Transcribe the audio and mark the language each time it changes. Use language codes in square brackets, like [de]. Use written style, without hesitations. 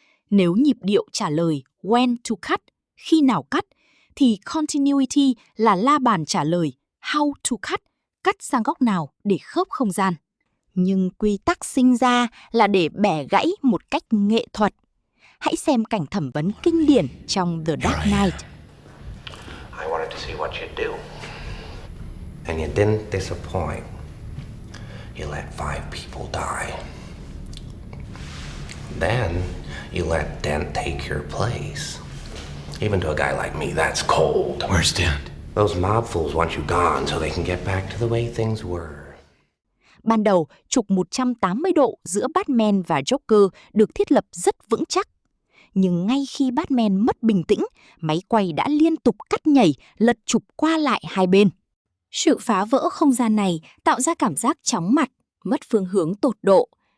[vi] Nếu nhịp điệu trả lời [en] when to cut, [vi] khi nào cắt, thì continuity là la bàn trả lời [en] how to cut, [vi] cắt sang góc nào để khớp không gian. Nhưng quy tắc sinh ra là để bẻ gãy một cách nghệ thuật. Hãy xem cảnh thẩm vấn kinh điển trong The Dark Knight. [en] I wanted to see what you'd do. And you didn't disappoint. You let 5 people die. Then you let Dent take your place. Even to a guy like me, that's cold. Where's Dent? Those mob fools want you gone so they can get back to the way things were. [vi] Ban đầu, trục 180 độ giữa Batman và Joker được thiết lập rất vững chắc. Nhưng ngay khi Batman mất bình tĩnh, máy quay đã liên tục cắt nhảy, lật trục qua lại hai bên. Sự phá vỡ không gian này tạo ra cảm giác chóng mặt, mất phương hướng tột độ.